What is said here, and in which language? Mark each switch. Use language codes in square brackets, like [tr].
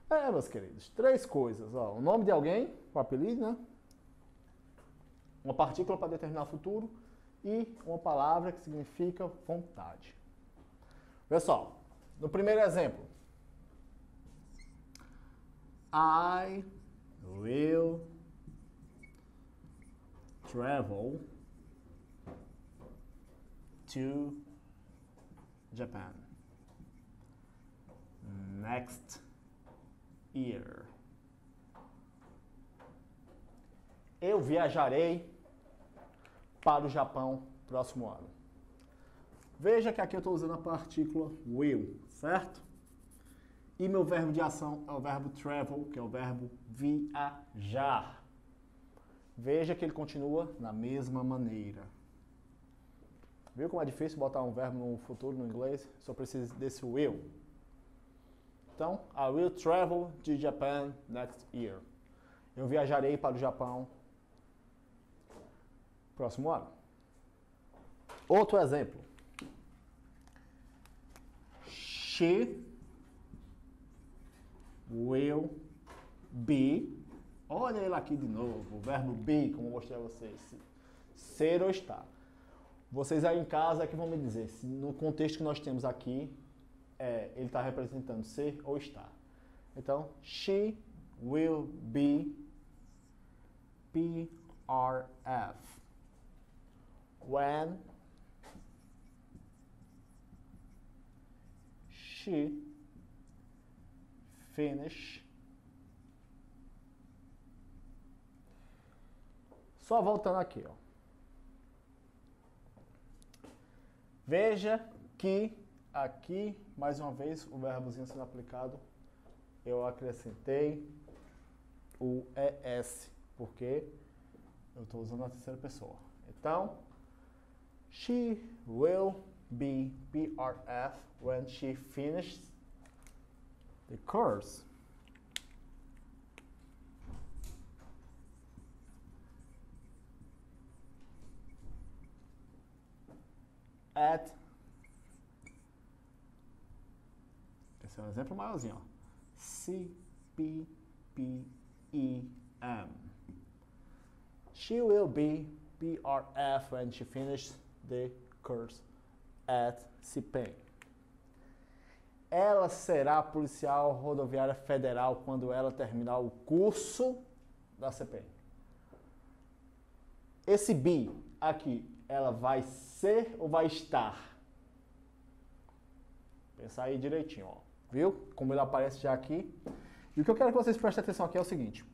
[pt] Meus queridos, três coisas. Ó, o nome de alguém, o apelido, né? Uma partícula para determinar futuro e uma palavra que significa vontade. Pessoal, no primeiro exemplo. [en] I will travel to Japan next year. [pt] Eu viajarei para o Japão próximo ano. Veja que aqui eu estou usando a partícula will, certo? E meu verbo de ação é o verbo travel, que é o verbo viajar. Veja que ele continua na mesma maneira. Viu como é difícil botar um verbo no futuro no inglês? Só precisa desse will. Então, [en] I will travel to Japan next year. [pt] Eu viajarei para o Japão próximo ano. Outro exemplo. [en] She will be. [pt] Olha ele aqui de novo. O verbo be, como eu mostrei a vocês. Ser ou estar. Vocês aí em casa que vão me dizer, se no contexto que nós temos aqui, ele está representando ser ou estar. Então, [en] she will be PRF when she finish. [pt] Só voltando aqui, ó. Veja que aqui, mais uma vez, o verbozinho sendo aplicado, eu acrescentei o ES, porque eu estou usando a terceira pessoa. Então, [en] she will be PRF when she finishes the course. [pt] Esse é um exemplo maiorzinho, ó. CPPEM. [en] She will be PRF when she finishes the course at CPEM. [pt] Ela será policial rodoviária federal quando ela terminar o curso da CPEM. Esse be aqui, ela vai ser ou vai estar? Pensar aí direitinho, ó. Viu? Como ele aparece já aqui. E o que eu quero que vocês prestem atenção aqui é o seguinte.